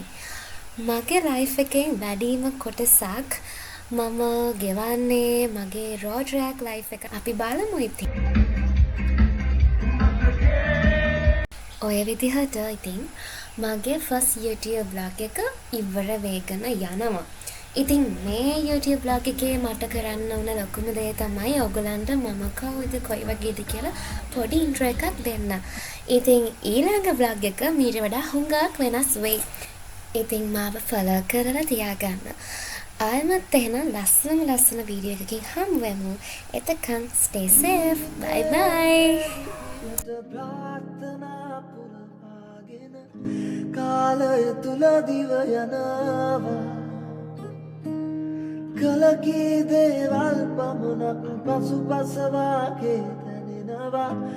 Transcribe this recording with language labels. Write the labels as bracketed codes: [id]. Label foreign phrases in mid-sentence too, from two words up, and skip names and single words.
[si] මගේ life එකේ වැඩිම කොටසක් මම ගෙවන්නේ මගේ [en] road track life [si] එක. අපි බලමු ඉතින්. ඔය විදිහට ඉතින් මගේ [en] first YouTube vlog [si] එක ඉවර වෙගෙන යනවා. ඉතින් මේ [en] YouTube vlog [si] එකේ මට කරන්න ඕන ලොකුම දේ තමයි ඔයගලන්ට මම කවුද කොයි වගේද කියලා පොඩි intro එකක් දෙන්න. ඉතින් ඊළඟ vlog එක මීට වඩා හුඟක් වෙනස් වෙයි. ඉතින් මාව follow කරලා තියාගන්න. ආයෙමත් එහෙනම් ලස්සන වීඩියෝ එකකින් හමු වෙමු. [en] එතකන් stay safe. Bye bye. [si] කාලය තුල දිව යනවා කලකී දේවල් පමණක් පසුපසවාගේ දැනෙනවා